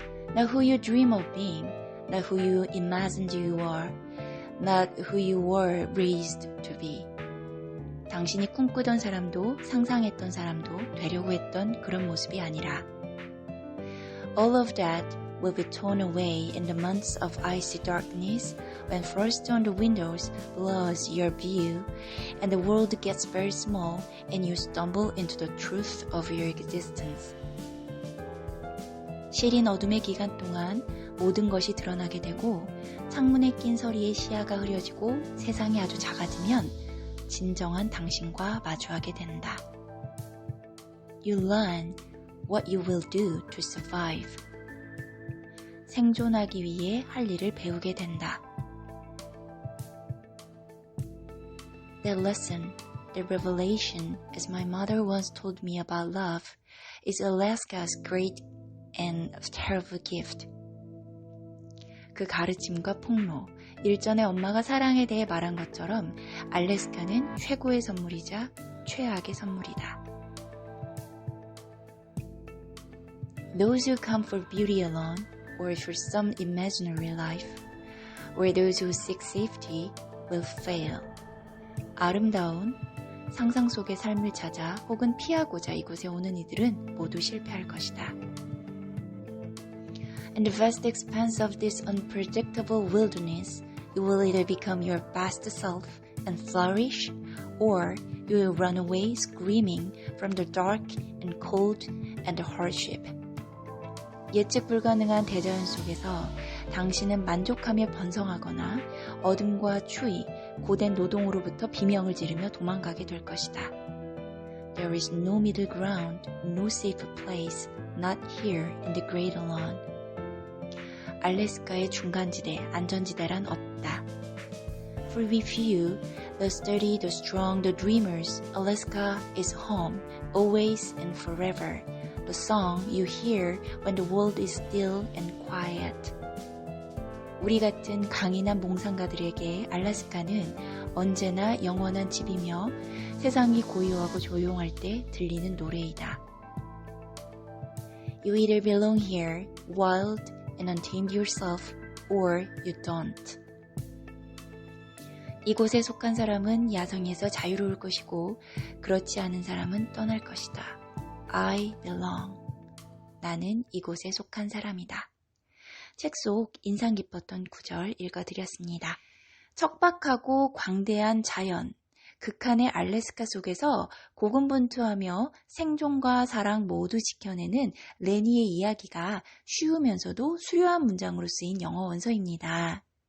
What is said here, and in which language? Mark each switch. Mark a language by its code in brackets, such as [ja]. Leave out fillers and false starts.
[en] Not who you dream of being, not who you imagined you are, not who you were raised to be. [ko] 당신이 꿈꾸던 사람도 상상했던 사람도 되려고 했던 그런 모습이 아니라 [en] All of that will be torn away in the months of icy darkness when frost on the windows blurs your view and the world gets very small and you stumble into the truth of your existence. [ko] 시린 어둠의 기간 동안 모든 것이 드러나게 되고 창문에 낀 서리의 시야가 흐려지고 세상이 아주 작아지면 진정한 당신과 마주하게 된다. [en] You learn what you will do to survive. [ko] 생존하기 위해 할 일을 배우게 된다. [en] That lesson, the revelation, as my mother once told me about love, is Alaska's great and terrible gift. [ko] 그 가르침과 폭로, 일전에 엄마가 사랑에 대해 말한 것처럼 알래스카는 최고의 선물이자 최악의 선물이다. [en] Those who come for beauty alone, or for some imaginary life, or those who seek safety, will fail. [ko] 아름다운 상상 속의 삶을 찾아 혹은 피하고자 이곳에 오는 이들은 모두 실패할 것이다. [en] In the vast expanse of this unpredictable wilderness, you will either become your best self and flourish, or you will run away screaming from the dark and cold and the hardship. [ko] 예측 불가능한 대자연 속에서 당신은 만족하며 번성하거나 어둠과 추위, 고된 노동으로부터 비명을 지르며 도망가게 될 것이다. [en] There is no middle ground, no safe place, not here in the Great Alone. [ko] 알래스카의 중간지대, 안전지대란 없다. [en] For we few, the sturdy, the strong, the dreamers, Alaska is home, always and forever. The song you hear when the world is still and quiet. [ko] 우리 같은 강인한 몽상가들에게 알래스카는 언제나 영원한 집이며 세상이 고요하고 조용할 때 들리는 노래이다. [en] You either belong here, wild and untamed yourself, or you don't. [ko] 이곳에 속한 사람은 야성에서 자유로울 것이고 그렇지 않은 사람은 떠날 것이다. [en] I belong. [ko] 나는 이곳에 속한 사람이다. 책 속 인상 깊었던 구절 읽어드렸습니다. 척박하고 광대한 자연, 극한의 알래스카 속에서 고군분투하며 생존과 사랑 모두 지켜내는 레니의 이야기가 쉬우면서도 수려한 문장으로 쓰인 영어 원서입니다.